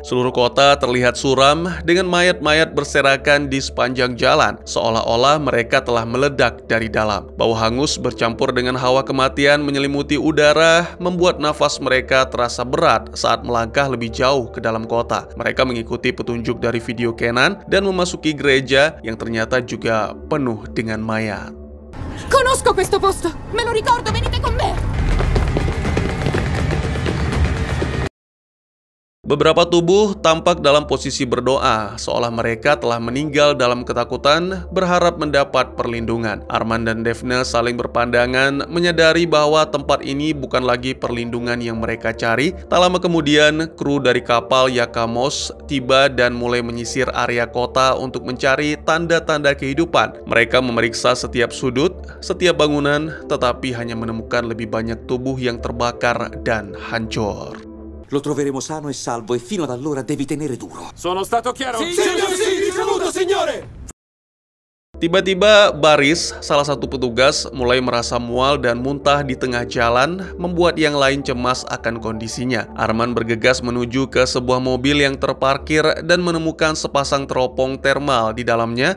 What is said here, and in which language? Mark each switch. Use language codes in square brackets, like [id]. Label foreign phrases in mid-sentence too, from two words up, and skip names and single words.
[id] Seluruh kota terlihat suram dengan mayat-mayat berserakan di sepanjang jalan, seolah-olah mereka telah meledak dari dalam. Bau hangus bercampur dengan hawa kematian menyelimuti udara, membuat nafas mereka terasa berat saat melangkah lebih jauh ke dalam kota. Mereka mengikuti petunjuk dari video Kenan dan memasuki gereja yang ternyata juga penuh dengan mayat. [it] Conosco questo posto! Me lo ricordo, venite con me! [id] Beberapa tubuh tampak dalam posisi berdoa, seolah mereka telah meninggal dalam ketakutan, berharap mendapat perlindungan. Arman dan Daphne saling berpandangan, menyadari bahwa tempat ini bukan lagi perlindungan yang mereka cari. Tak lama kemudian, kru dari kapal Yakamos tiba dan mulai menyisir area kota untuk mencari tanda-tanda kehidupan. Mereka memeriksa setiap sudut, setiap bangunan, tetapi hanya menemukan lebih banyak tubuh yang terbakar dan hancur. [it] Lo troveremo sano e salvo e fino ad allora devi tenere duro. Sono stato chiaro? Sì, ricevuto, signore! [id] Tiba-tiba Baris, salah satu petugas, mulai merasa mual dan muntah di tengah jalan, membuat yang lain cemas akan kondisinya. Arman bergegas menuju ke sebuah mobil yang terparkir dan menemukan sepasang teropong termal di dalamnya.